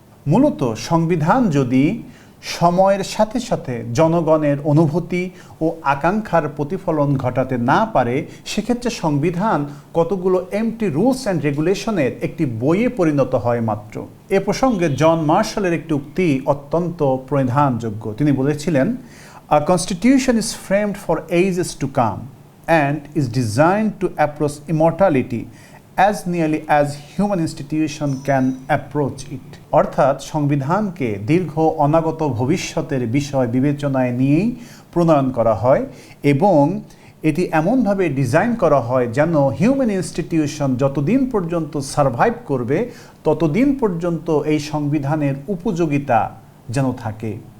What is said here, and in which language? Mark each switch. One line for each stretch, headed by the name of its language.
Bangla: মূলত সংবিধান যদি সময়ের সাথে সাথে জনগণের অনুভূতি ও আকাঙ্ক্ষার প্রতিফলন ঘটাতে না পারে, সেক্ষেত্রে সংবিধান কতগুলো
English: empty rules and রেগুলেশনের
Bangla: একটি বইয়ে পরিণত হয় মাত্র। এ প্রসঙ্গে জন মার্শালের একটি উক্তি অত্যন্ত প্রধানযোগ্য। তিনি বলেছিলেন,
English: "A constitution is framed for ages to come and is designed to approach immortality as nearly as human institution can approach it."
Bangla: অর্থাৎ সংবিধানকে দীর্ঘ অনাগত ভবিষ্যতের বিষয় বিবেচনায় নিয়েই প্রণয়ন করা হয় এবং এটি এমনভাবে ডিজাইন করা হয় যেন হিউম্যান ইনস্টিটিউশন যতদিন পর্যন্ত সারভাইভ করবে ততদিন পর্যন্ত এই সংবিধানের উপযোগিতা যেন থাকে।